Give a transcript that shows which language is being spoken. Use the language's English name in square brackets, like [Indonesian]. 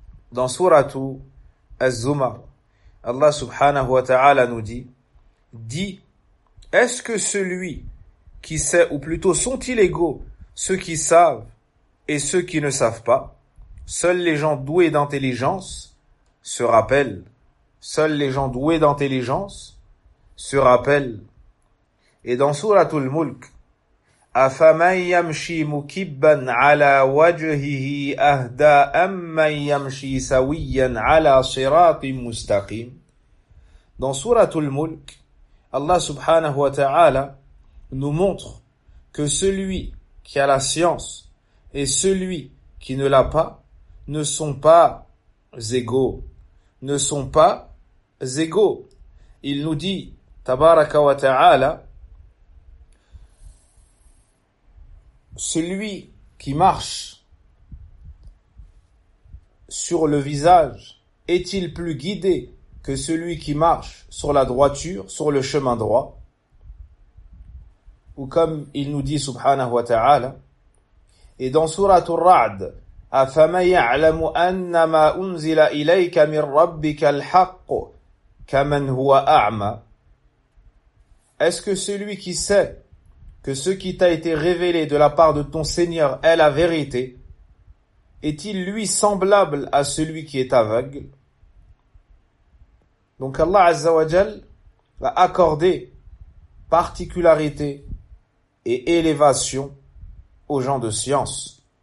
[French] Dans sourate Az-Zumar, Allah subhanahu wa ta'ala nous dit: Dis, est-ce que celui qui sait, ou plutôt sont-ils égaux, ceux qui savent et ceux qui ne savent pas? Seuls les gens doués d'intelligence se rappellent. Seuls les gens doués d'intelligence se rappellent. Et dans Suratul Mulk, [Arabic] أَفَمَنْ يَمْشِي مُكِبًّا عَلَى وَجْهِهِ أَهْدَى أَمَّنْ يَمْشِي سَوِيًّا عَلَى صِرَاطٍ مُسْتَقِيمٍ. [French] Dans Suratul Mulk, Allah subhanahu wa ta'ala nous montre que celui qui a la science et celui qui ne l'a pas ne sont pas égaux, ne sont pas égaux. Il nous dit, tabaraka wa ta'ala, celui qui marche sur le visage est-il plus guidé que celui qui marche sur la droiture, sur le chemin droit? Ou comme il nous dit subhanahu wa ta'ala, Et dans sourate Ar-Ra'd, [Arabic] أَفَمَنْ يَعْلَمُ أَنَّ مَا أُنْزِلَ إِلَيْكَ مِنْ رَبِّكَ الْحَقُّ كَمَنْ هُوَ أَعْمَى. [French] Est-ce que celui qui sait que ce qui t'a été révélé de la part de ton Seigneur est la vérité, est-il lui semblable à celui qui est aveugle? Donc Allah Azza wa Jal va accorder particularité et élévation aux gens de science.